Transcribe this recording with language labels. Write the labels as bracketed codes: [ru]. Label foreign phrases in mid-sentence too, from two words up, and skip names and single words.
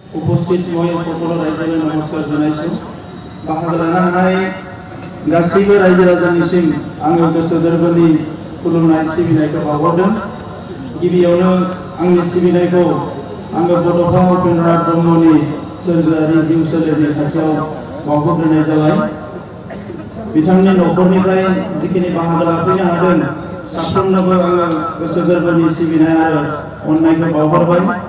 [as] उपस्थित মই সকলো ৰাইজলৈ নমস্কাৰ জনাইছো। [brx] বাহাদুৰ লানাই गासैबो रायजो राजानिसिम आङो गोसो गोरबोनि खुलुमनाय सिबिनायखौ बावहरदों। गिबियावनो आंनि सिबिनायखौ आङो बड'फा उपेन्द्रनाथ ब्रह्मनि सोरगोआरि जिउ सोलेरनि खाथियाव बावहरग्रोनाय जाबाय। बिथांनि न'खरनिफ्राय जिखिनि बाहागो लाफैनो हादों साफ्रोमनोबो आङो गोसो गोरबोनि सिबिनाय आरो अननायखौ बावहरबाय।